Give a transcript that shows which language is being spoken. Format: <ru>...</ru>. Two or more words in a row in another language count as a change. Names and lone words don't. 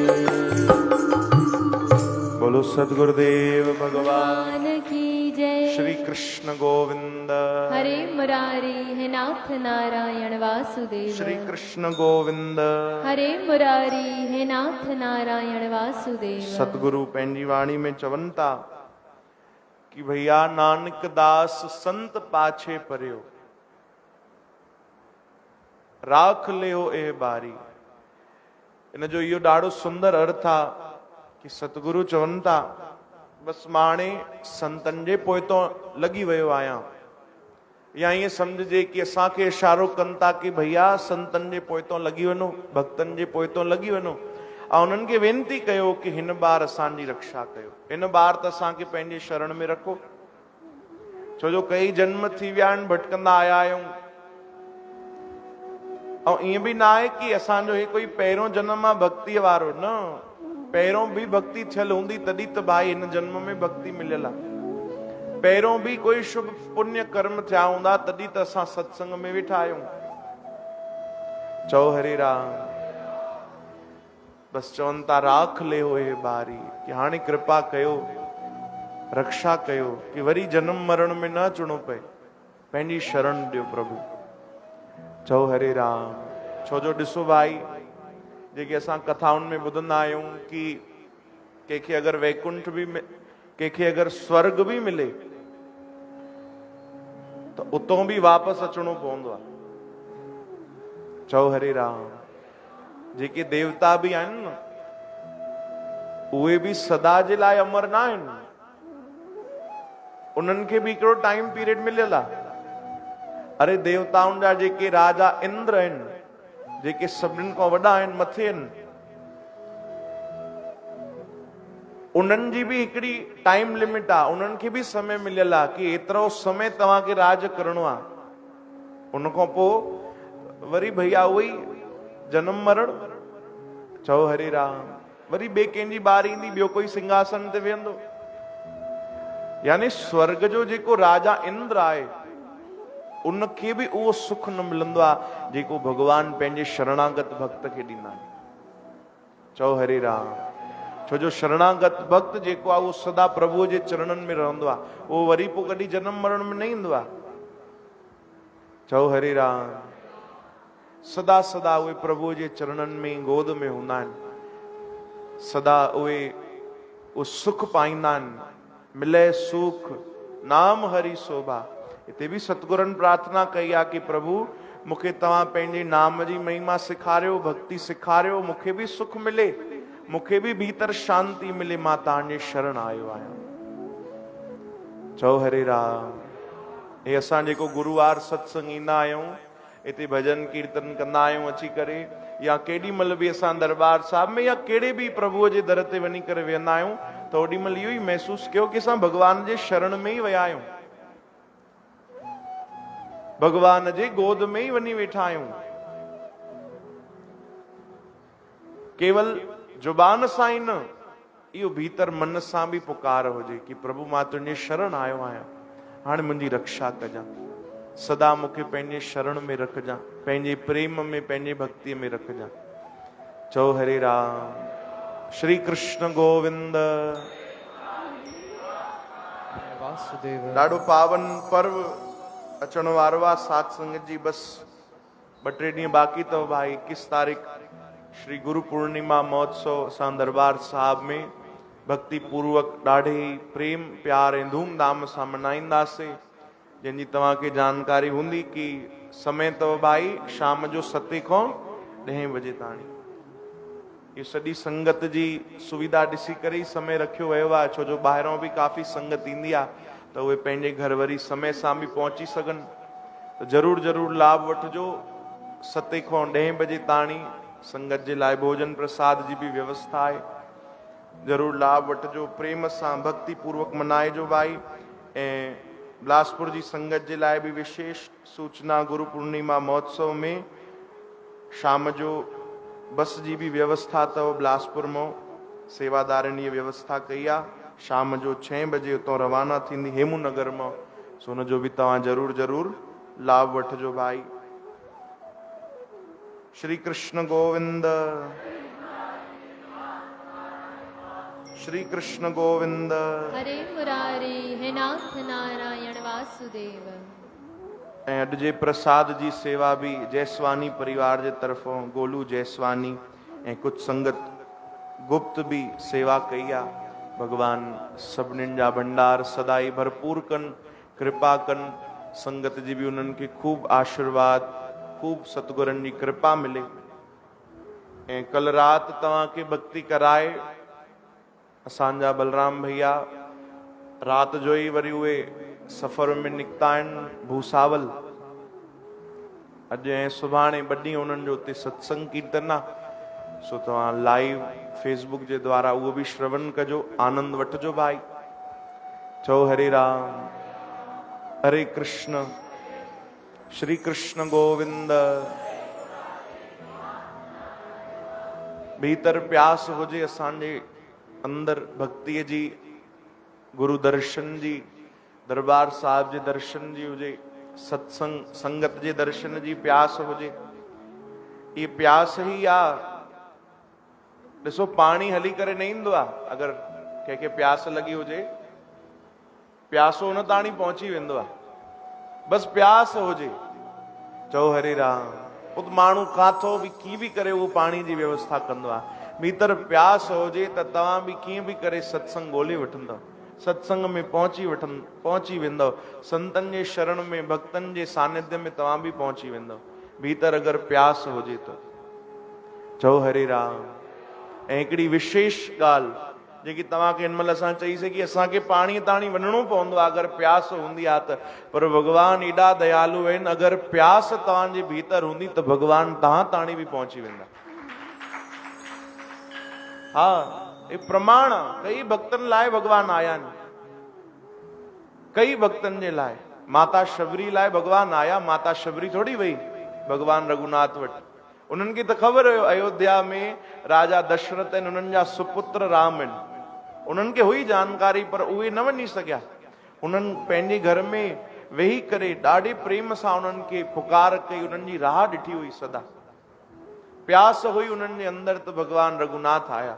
<hi>बोलो सत सद्गुरुदेव भगवान भगवान की जय। श्री कृष्ण गोविंद हरे मुरारी है नाथ नारायण वासुदेव। श्री कृष्ण गोविंद हरे मुरारी है नाथ नारायण वासुदेव।</hi> <sd>सतगुरु पंहिंजी वाणी में चवनि था कि भैया</sd> <pa>नानक दास संत पाछे परियो राख लियो ए बारी।</pa> <sd>इन जो इहो ॾाढो सुंदर अर्थ आहे कि सतगुरु चवनि था बस मां हाणे संतनि जे पोइतों लॻी वियो आहियां, या ईअं सम्झजे कि असांखे इशारो कनि था कि भैया संतनि जे पोइतों लॻी वञो, भक्तनि जे पोइतों लॻी वञो ऐं उन्हनि खे वेनती कयो कि हिन बार असांजी रक्षा कयो, हिन बार त असांखे पंहिंजे शरण में रखो। छो जो कई जन्म थी विया आहिनि, भटकंदा आया आहियूं। ऐं ईअं बि न आहे कि असांजो हे कोई पहिरियों जन्म आहे भक्तीअ वारो, न, पहिरियों बि भक्ति थियल हूंदी तॾहिं त भाई हिन जन्म में भक्ति मिलियल आहे। पहिरियों बि कोई शुभ पुण्य कर्म थिया हूंदा तॾहिं त असां सत्संग में वेठा आहियूं। चओ हरे राम। बस चवनि था</sd> <pa>राख ले होए बारी,</pa> <sd>कि हाणे कृपा कयो, रक्षा कयो कि वरी जन्म मरण में न अचणो पए, पंहिंजी शरण ॾियो प्रभु। चओ हरे राम। छो जो ॾिसो भाई जेके असां कथाउनि में ॿुधंदा आहियूं कि कंहिंखे अगरि वैकुंठ बि कंहिंखे अगरि स्वर्ग बि मिले त उतां बि वापसि अचणो पवंदो आहे। चओ हरे राम। जेके देवता बि आहिनि न उहे बि सदा जे लाइ अमर न आहिनि, उन्हनि खे बि हिकिड़ो</sd> <en>time period</en> <sd>मिलियल आहे। अरे देवताउनि जा जेके राजा इंद्र आहिनि, जेके सभिनीनि खां वॾा आहिनि, मथे आहिनि, उन्हनि जी बि हिकिड़ी</sd> <en>time limit</en> <sd>आहे, उन्हनि खे बि समय मिलियल आहे कि एतिरो समय तव्हांखे राज करणो आहे। उन खां पोइ वरी भैया उहो ई जन्म मरण। चओ हरे राम। वरी ॿिए कंहिंजी बारी ईंदी, ॿियो कोई सिंहासन ते वेहंदो। यानी स्वर्ग जो जेको राजा इंद्र आहे उनखे बि उहो सुख न मिलंदो आहे जेको भगवान पंहिंजे शरणागत भक्त खे ॾींदा आहिनि। चओ हरे राम। छो जो शरणागत भक्त जेको आहे उहो सदा प्रभुअ जे चरणनि में रहंदो आहे, उहो वरी पोइ कॾहिं जन्म मरण में न ईंदो आहे। चओ हरे राम। सदा सदा उहे प्रभुअ जे चरणनि में गोद में हूंदा आहिनि, सदा उहे सुख पाईंदा आहिनि।</sd> <pa>मिले सुख नाम हरि शोभा।</pa> <sd>हिते बि सतगुरनि प्रार्थना कई आहे कि प्रभु मूंखे तव्हां पंहिंजे नाम जी महिमा सेखारियो, भक्ति सेखारियो, मूंखे बि सुख मिले, मूंखे बि भीतर शांती मिले, मां तव्हांजे शरण आयो आहियां। चओ हरे राम। हे असां जेको गुरुवार सत्संग ईंदा आहियूं, हिते भजन कीर्तन कंदा आहियूं अची करे, या केॾी महिल बि असां दरबार साहिब में या कहिड़े बि प्रभुअ जे दर ते वञी करे वेहंदा आहियूं त ओॾी महिल इहो ई महसूस कयो कि असां भगवान जे शरण में ई विया आहियूं, भगवान जे गोद में ई वञी वेठा आहियूं। केवल जुबान सां ई न, इहो भीतर मन सां बि पुकार हुजे कि प्रभु मां तुंहिंजे शरण आयो आहियां, हाणे मुंहिंजी रक्षा कजां, सदा मूंखे पंहिंजे शरण में रखजां, पंहिंजे प्रेम में, पंहिंजे भक्तिअ में रखजां। चओ हरे राम। श्री कृष्ण गोविंद। वासुदेव। ॾाढो पावन पर्व अचण वारो आहे सात संगत जी। बस 2-3 ॾींहं बाक़ी अथव भाई। 21 तारीख़ श्री गुरु पूर्णिमा महोत्सव असां दरबार साहिब में भक्ति पूर्वक ॾाढे प्रेम प्यार ऐं धूमधाम सां मनाईंदासीं, जंहिंजी तव्हांखे जानकारी हूंदी कि समय अथव भाई शाम जो 7 खां 10 बजे ताणी। ये सॼी संगत जी सुविधा ॾिसी करे ई समय रखियो वियो आहे, छो जो ॿाहिरों बि काफ़ी संगत ईंदी आहे त उहे पंहिंजे घर वरी समय सां बि पहुची सघनि। त ज़रूर ज़रूर लाभ वठिजो। 7 खां 10 बजे ताणी संगत जे लाइ भोजन प्रसाद जी बि व्यवस्था आहे, ज़रूर लाभ वठिजो, प्रेम सां भक्ति पूर्वक मनाइजो भाई। ऐं बिलासपुर जी संगत जे लाइ बि विशेष सूचना, गुरु पूर्णिमा महोत्सव में शाम जो बस जी भी व्यवस्था अथव। बिलासपुर में सेवादारनि ये व्यवस्था कई आहे, शाम जो 6 बजे उतों रवाना थींदी हेमू नगर में। सो उन जो भी तव्हां जरूर जरूर लाभ वठिजो भाई।</sd> <hi>श्री कृष्ण गोविंद। श्री कृष्ण गोविंद। हरे मुरारी हे नाथ नारायण वासुदेव।</hi> <sd>ऐं अॼु जे प्रसाद जी सेवा भी जयसवानी परिवार जे तरफ़ों गोलू जयसवानी ऐं कुछ संगत गुप्त भी सेवा कई आहे। भगवान सभिनीनि जा भंडार सदाई भरपूर कन, कृपा कन। संगत जी भी उन्हनि खे खूब आशीर्वाद, खूब सतगुरनि जी कृपा मिले। ऐं कल रात तव्हांखे भक्ति कराए असांजा बलराम भैया रात जो ही वरी उहे सफ़र में निकिता आहिनि भूसावल। अॼु ऐं सुभाणे ॿ ॾींहं उन्हनि जो उते सत्संग कीर्तन आहे। सो तव्हां लाइव फेसबुक जे द्वारा उहो बि श्रवण कजो, आनंद वठिजो भाई। चओ हरे राम हरे कृष्ण श्री कृष्ण गोविंद। भीतर प्यास हुजे असांजे अंदर भक्तिअ जी, गुरु दर्शन जी, दरबार साहिब जे दर्शन जी हुजे, सत्संग संगत जे दर्शन जी प्यास हुजे। ये प्यास ही आ। ॾिसो पानी हली करे न ईंदो आहे। अगर कंहिंखे प्यास लगी हुजे प्यासो उन ताणी पहुची वेंदो आहे। बस प्यास हुजे। चओ हरे राम। उत माण्हू काथो भी की भी करे वो पानी जी व्यवस्था कंदो आहे। भीतर प्यास हुजे त तव्हां भी कीअं भी करे सत्संग ॻोल्हे वठंदव, सत्संग में पहुची वेंदव। संतन जे शरण में, भक्तन जे सानिध्य में तव्हां भी पहुची वेंदव। भीतर अगर प्यास हुजे तो। चओ हरे राम। ऐं हिकिड़ी विशेष ॻाल्हि जेकी तव्हांखे हिन महिल असां चईसीं कि असांखे पाणी ताणी वञिणो पवंदो आहे अगर प्यास हूंदी आहे त। पर भगवान एॾा दयालु आहिनि, अगर प्यास तव्हांजे भीतर हूंदी त भगवान तव्हां ताणी भी पहुची वेंदा। हाँ, ये प्रमाण आहे। कई भक्तन लाइ भगवान आया आहिनि, कई भक्तन जे लाइ। माता शबरी लाइ भगवान आया। माता शबरी थोड़ी वई भगवान रघुनाथ वटि। उन्हनि खे त ख़बर हुयो अयोध्या में राजा दशरथ आहिनि, उन्हनि जा सुपुत्र राम आहिनि। उन्हनि खे हुई जानकारी, पर उहे न वञी सघिया। उन्हनि पंहिंजे घर में वेही करे ॾाढे प्रेम सां उन्हनि खे पुकार कई, उन्हनि जी राह ॾिठी हुई सदा। प्यास हुई उन्हनि जे अंदर त भगवान रघुनाथ आया।</sd>